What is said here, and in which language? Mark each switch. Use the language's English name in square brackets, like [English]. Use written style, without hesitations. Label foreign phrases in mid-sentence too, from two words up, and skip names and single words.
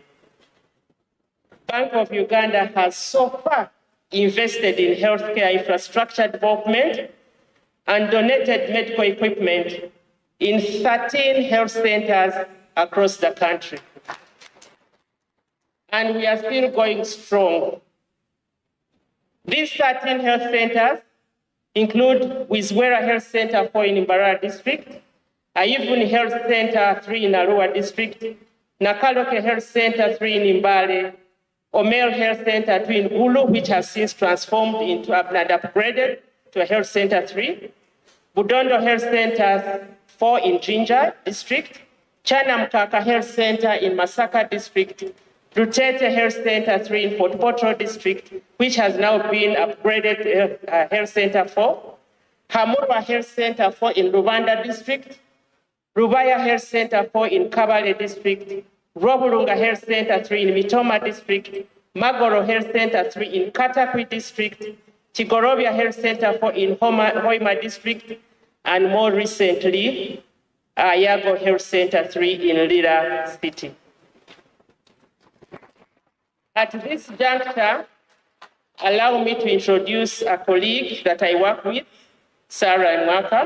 [English] Bank of Uganda has so far invested in healthcare infrastructure development and donated medical equipment in 13 health centers across the country. And we are still going strong. These 13 health centers include Wizwera Health Center 4 in Mbarara District, Ayivuni Health Center 3 in Arua District, Nakaloke Health Center 3 in Mbale, Omel Health Center 2 in Gulu, which has since transformed into and upgraded to a Health Center 3, Budondo Health Center 4 in Jinja District, Chanamkaka Health Center in Masaka District, Rutete Health Center 3 in Fort Portal District, which has now been upgraded to Health Center 4, Hamurwa Health Center 4 in Rwanda District, Rubaya Health Center 4 in Kabale District, Robulunga Health Center 3 in Mitoma District, Magoro Health Center 3 in Katakwi District, Tigorobia Health Center 4 in Hoima District, and more recently, Yago Health Center 3 in Lira City. At this juncture, allow me to introduce a colleague that I work with, Sarah Nwaka.